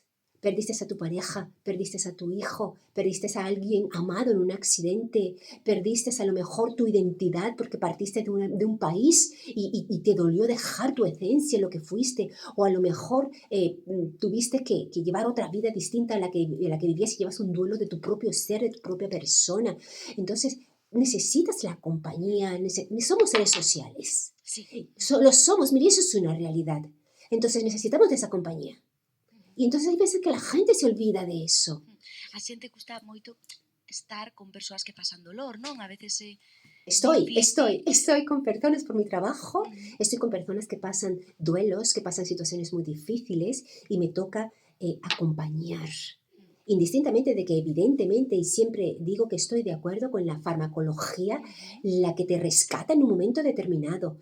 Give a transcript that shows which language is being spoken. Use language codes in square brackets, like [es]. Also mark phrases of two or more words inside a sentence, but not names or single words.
[es] Perdiste a tu pareja, perdiste a tu hijo, perdiste a alguien amado en un accidente, perdiste a lo mejor tu identidad porque partiste de un país y te dolió dejar tu esencia, lo que fuiste, o a lo mejor tuviste que llevar otra vida distinta a la que vivías y llevas un duelo de tu propio ser, de tu propia persona. Entonces, necesitas la compañía, somos seres sociales. Sí. Lo somos, mira, eso es una realidad. Entonces necesitamos de esa compañía. Y entonces hay veces que la gente se olvida de eso. [gl] A xente custa moito estar con persoas que pasan dolor, non? [es] A veces Estoy con personas por mi trabajo, Ujú. estoy con personas que pasan duelos, que pasan situaciones muy difíciles y me toca acompañar. Indistintamente de que evidentemente, y siempre digo que estoy de acuerdo con la farmacología, la que te rescata en un momento determinado.